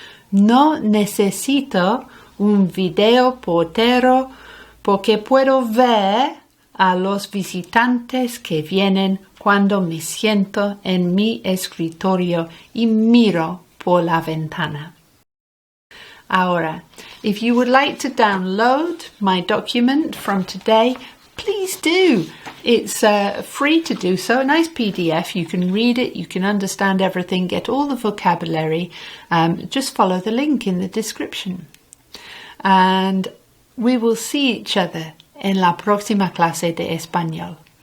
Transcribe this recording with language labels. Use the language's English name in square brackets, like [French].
[Spanish] No necesito un videoportero porque puedo ver a los visitantes que vienen cuando me siento en mi escritorio y miro por la ventana. [English] Ahora, if you would like to download my document from today, please do. It's free to do so, a nice PDF. You can read it, you can understand everything, get all the vocabulary. Just follow the link in the description. And we will see each other [Spanish] en la próxima clase de español.